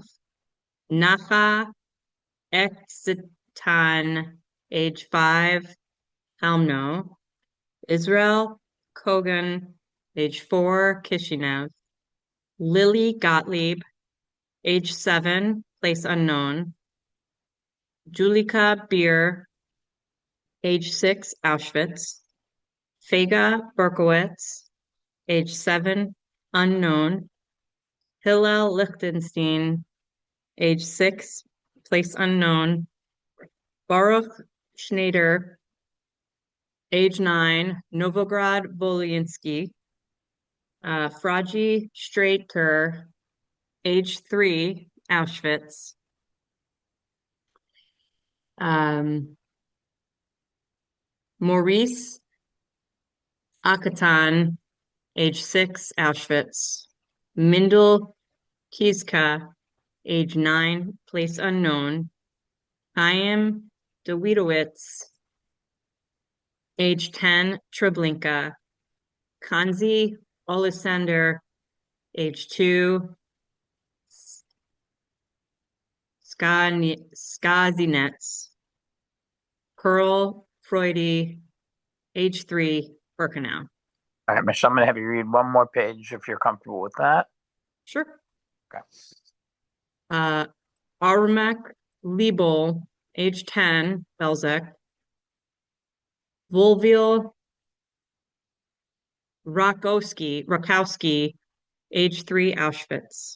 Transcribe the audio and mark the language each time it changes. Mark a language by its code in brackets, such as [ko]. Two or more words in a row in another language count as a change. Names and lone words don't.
[en] Nacha Exitan, age 5, Helmno. Israel Kogan, age 4, Kishinev. Lily Gottlieb, age 7, place unknown. Julika Beer, age 6, Auschwitz. Fega Berkowitz, age 7, unknown. Hillel Lichtenstein, age 6, place unknown. Baruch Schneider, age 9, Novograd Volinsky. Fraji Strater, age 3, Auschwitz. Maurice Akatan, age 6, Auschwitz. Mindel Kizka, age 9, place unknown. Chaim Dawidowitz, age 10, Treblinka. Kanzi Olisander, age 2, Skazinets. Pearl Freudy, age 3, Birkenau. All right, Michelle, I'm going to have you read one more page if you're comfortable with that. Sure. Okay. Armak Liebel, age 10, Belzec. Volvil Rakowski, age 3, Auschwitz.